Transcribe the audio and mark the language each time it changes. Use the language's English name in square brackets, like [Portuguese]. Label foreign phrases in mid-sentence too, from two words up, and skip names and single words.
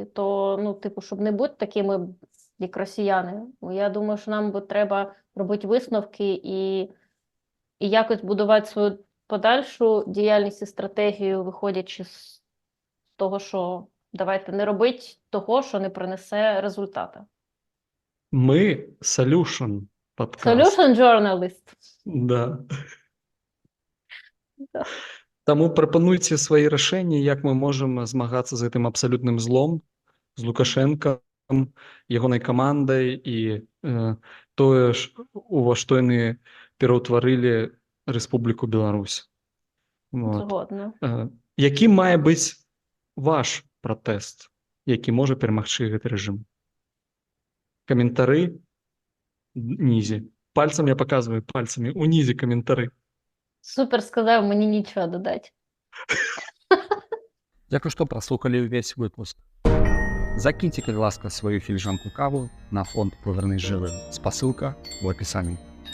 [Ukrainian] То, щоб не бути такими, як росіяни, я думаю, що нам треба робити висновки і якось будувати свою подальшу діяльність і стратегію, виходячи з того, що давайте не робити того, що не принесе результату. Ми Solution подкаст. [English] Solution Journalist. [Ukrainian] Да. Тому пропонуйте свої рішення, як ми можемо змагатися з цим абсолютним злом, з Лукашенком, [Belarusian] ягонай камандай і тое, у што яны пераўтварылі Рэспубліку Беларусь. [Ukrainian] Згодна. [Belarusian] Якім мае быць ваш пратэст, які можа перамагчы гэты рэжым? Каментары нізе. [Russian] Пальцем я показываю, [Belarusian] пальцами унізе каментары. [Ukrainian] Супер сказав, мені нічого додати. Дякую, [Belarusian] што праслухалі ўвесь выпуск. Закіньце, калі ласка, сваю філіжанку каву на фонд «Повернись живим». [Russian] Спасылка в описании.